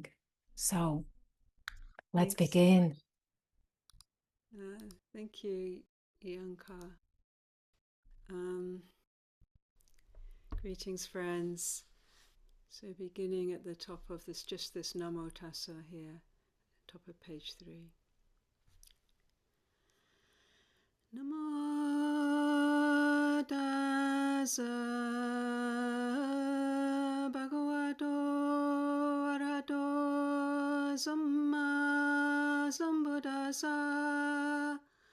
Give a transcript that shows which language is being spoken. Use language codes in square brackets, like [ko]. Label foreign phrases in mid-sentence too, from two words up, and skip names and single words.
[en] So let's begin. Thank you, Janka. Greetings, friends. So beginning at the top of this [pi] Namo Tassa [en] here, top of page 3. [pi] Namo Tassa Bhagavato Arahato Samma Sambuddhassa.